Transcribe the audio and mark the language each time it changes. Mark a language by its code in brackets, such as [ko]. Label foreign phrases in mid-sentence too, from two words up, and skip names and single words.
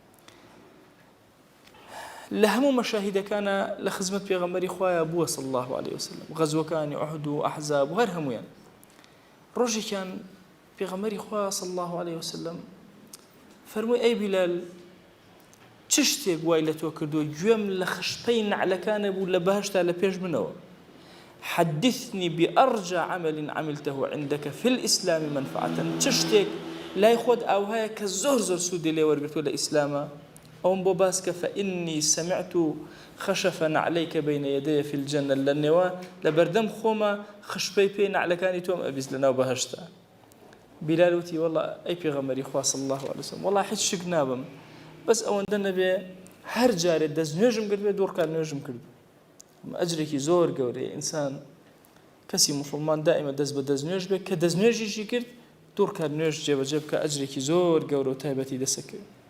[ckb] لە هەموو مەشاهیدەکانە لە خزمەت پێغەمبەری خوایە بووە [ar] صلی الله عليه وسلم [ckb] غەزوەکانی ئوحود و ئەحزاب و هەر هەمویان. ڕۆژێکیان پێغەمبەری خوا [ar] صلی الله عليه وسلم [ckb] فەرمووی ئەی بیلال چ شتێک وای لە تۆ کردووە گوێم لە خشپەی نەعلەکانە بوو لە بەهەشتا لە پێش منەوە [ar] حدثني بأرجى عمل عملته عندك في الإسلام منفعة [ckb] چ شتێک لای خۆت ئاوهایە کە زۆر زۆر سوودی لێ وەرگرتووە لە ئیسلامە ئەوم بۆ باس کە [ar] فإني سمعت خشفا عليك بين يدي في الجنة [ckb] لە نێوە لە بەردەم خۆمە خشپەی پێی نەعلەکانی تۆم ئەبیست لەناو بەهەشتا. بیلال وتی وەڵڵا ئەی پێغەمبەری خوا [ar] صلی الله عليه وسلم [ckb] وەڵڵا هیچ شک نابم بەس ئەوەندە نەبێ هەر جارێ دەست نوێژم کردبێ دوور کار نوێژم کرد. ئەجرێکی زۆر گەورەیە ئینسان کەسی موسڵمان دائیمە دەست بە دەست نوێژ بێت کە دەست نوێژیشی کرد دوور کار نوێژ جێبەجێ بکە ئەجرێکی زۆر گەورە و تایبەتی دەسەکەوێت.